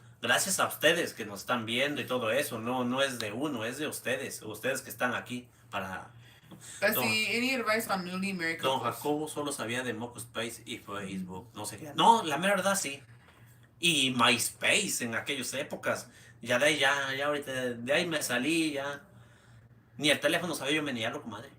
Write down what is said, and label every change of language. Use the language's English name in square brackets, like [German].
[Spanish] Gracias a ustedes que nos están viendo y todo eso, no es de uno, es de ustedes que están aquí para... [English] Bestie, any advice on newly married [Spanish] Don [English] couples? [Spanish] Jacobo solo sabía de MocoSpace y Facebook, no sé qué. No, la mera verdad sí. Y MySpace en aquellas épocas. Ya de ahí, ya ahorita, de ahí me salí, ya. Ni el teléfono sabía yo menearlo, comadre.